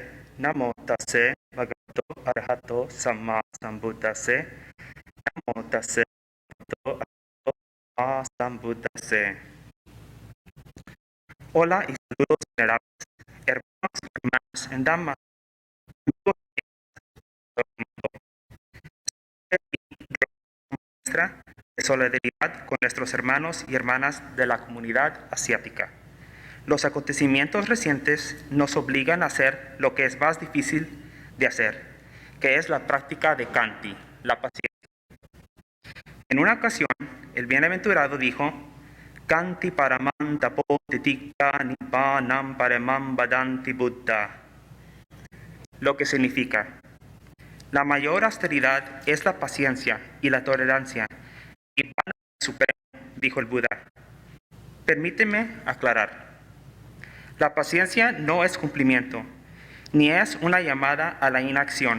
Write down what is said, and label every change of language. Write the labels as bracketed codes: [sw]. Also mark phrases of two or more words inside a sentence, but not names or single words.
[pi] Namo tassa bhagavato arahato samma sambuddhassa. Namo tassa bhagavato arahato samma sambuddhassa. [es] Hola y saludos venerables, hermanos y hermanas en Dhamma. De solidaridad con nuestros hermanos y hermanas de la comunidad asiática. Los acontecimientos recientes nos obligan a hacer lo que es más difícil de hacer, que es la práctica de Khanti, la paciencia. En una ocasión, el bienaventurado dijo, [pi] Khanti paramam tapo titikka nibbanam paramam vadanti buddha, [es] lo que significa, la mayor austeridad es la paciencia y la tolerancia. Nibbana supremo, dijo el Buda. Permíteme aclarar. La paciencia no es cumplimiento, ni es una llamada a la inacción.